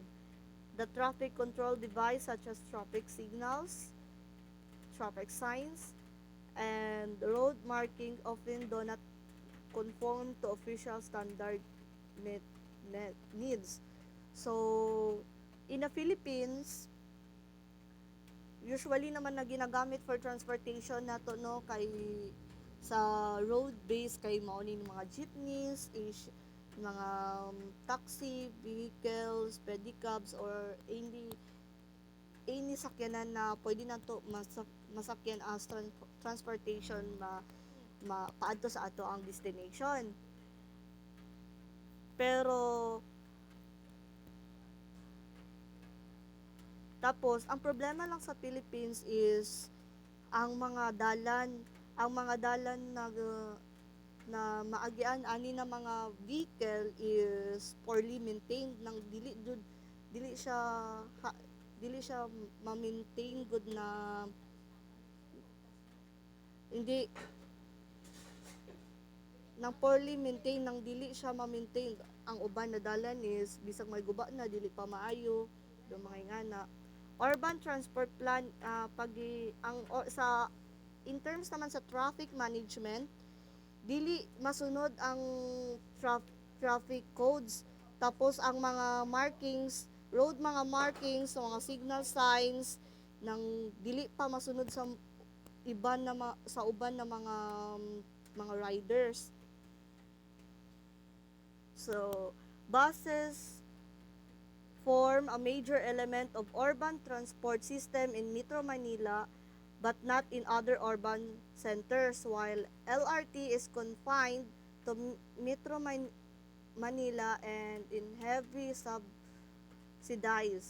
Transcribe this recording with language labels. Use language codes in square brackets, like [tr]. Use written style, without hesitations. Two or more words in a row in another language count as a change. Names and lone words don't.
[en] The traffic control device such as traffic signals, traffic signs, and road marking often do not conform to official standard needs. [ceb] So, in the Philippines, usually naman na ginagamit [en] for transportation [ceb] nato no kay sa road base kay mao ni mga jeepneys, mga [en] taxi vehicles, [ceb] pedicabs or any sakyanan na pwede nato masakyan [en] as transportation [ceb] paadto sa ato ang destination. Pero tapos ang problema lang sa Philippines is ang mga dalan na maagian ani na mga vehicle [en] is poorly maintained [ceb] nang dili siya ha, dili siya ma-maintain good na hindi nang [en] poorly maintain [ceb] nang dili siya ma-maintain ang uban na dalan is bisag may guba na dili pa maayo do mga ingana. [en] Urban transport plan [ceb] sa [en] in terms [ceb] naman sa [en] traffic management [ceb] dili masunod ang [en] traffic codes, [ceb] tapos ang mga markings mga markings sa mga [en] signal signs [ceb] nang dili pa masunod sa sa uban na mga riders. [en] So buses form a major element of urban transport system in Metro Manila but not in other urban centers, while LRT is confined to Metro Manila and in heavy subsidized.